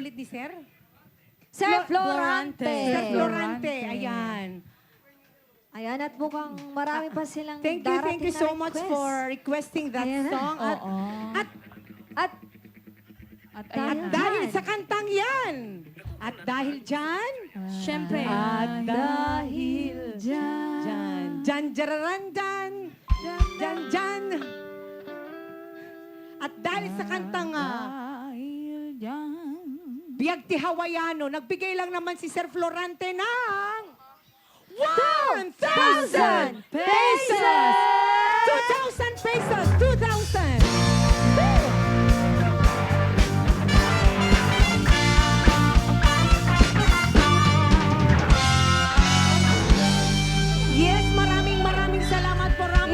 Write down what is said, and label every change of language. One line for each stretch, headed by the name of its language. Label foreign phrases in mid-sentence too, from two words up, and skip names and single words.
Filipino: Sir? Sir Florante. Sir Florante, Florante. ayan. Ayan, at mukhang marami pa silang
English: Thank
Filipino: darating
English: you
Filipino: na
English: so much
Filipino: request.
English: for requesting that
Filipino: Ayan na.
English: song. At,
Filipino: Oo. at, At At Dahil ayan na. dahil sa kantang yan, at dahil dyan, Siyempre. at dahil Dyan. dyan, dyan, dyan, dyan, dyan. At dahil sa kantang Dahil dyan. Biyag ti Hawaiano, nagbigay lang naman si Sir Florante ng 1,000 pesos! 2,000 pesos! 2,000! Yes, maraming salamat po Ramos